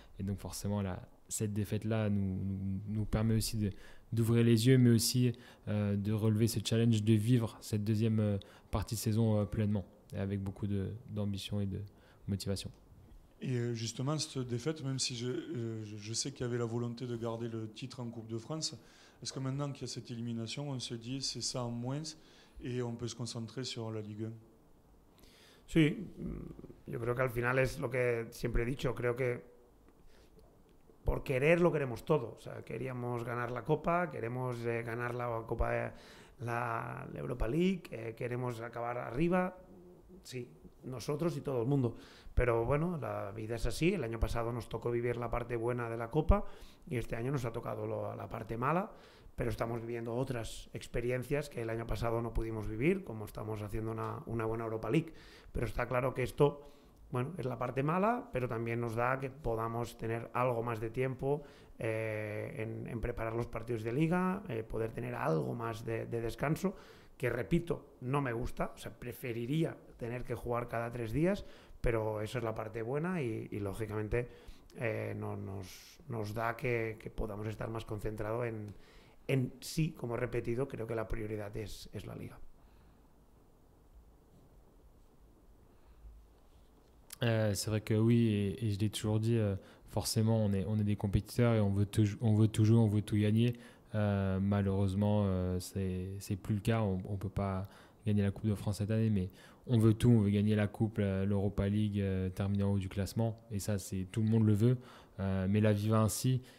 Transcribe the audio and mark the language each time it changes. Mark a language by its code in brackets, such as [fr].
[fr] Et donc forcément, cette défaite-là nous permet aussi d'ouvrir les yeux, mais aussi de relever ce challenge de vivre cette deuxième partie de saison pleinement, et avec beaucoup d'ambition et de motivation. Et justement, cette défaite, même si je sais qu'il y avait la volonté de garder le titre en Coupe de France, est-ce que maintenant qu'il y a cette élimination, on se dit c'est ça en moins et on peut se concentrer sur la Ligue 1? [es] Sí, yo creo que al final es lo que siempre he dicho, creo que por querer lo queremos todo, o sea, queríamos ganar la Copa, queremos ganar la Copa, la Europa League, queremos acabar arriba, sí, nosotros y todo el mundo. Pero bueno, la vida es así. El año pasado nos tocó vivir la parte buena de la Copa y este año nos ha tocado la parte mala, pero estamos viviendo otras experiencias que el año pasado no pudimos vivir, como estamos haciendo una buena Europa League. Pero está claro que esto, bueno, es la parte mala, pero también nos da que podamos tener algo más de tiempo en preparar los partidos de Liga, poder tener algo más de descanso, que repito, no me gusta, o sea, preferiría tener que jugar cada 3 días, pero eso es la parte buena y lógicamente nos da que podamos estar más concentrados en sí, como he repetido, creo que la prioridad es la Liga. [fr] C'est vrai que oui, et je l'ai toujours dit, forcément on est des compétiteurs et on veut tout jouer, on veut tout gagner. Malheureusement, c'est plus le cas, on ne peut pas gagner la Coupe de France cette année, mais on veut tout, on veut gagner la Coupe, l'Europa League, terminer en haut du classement, et ça, tout le monde le veut, mais la vie va ainsi.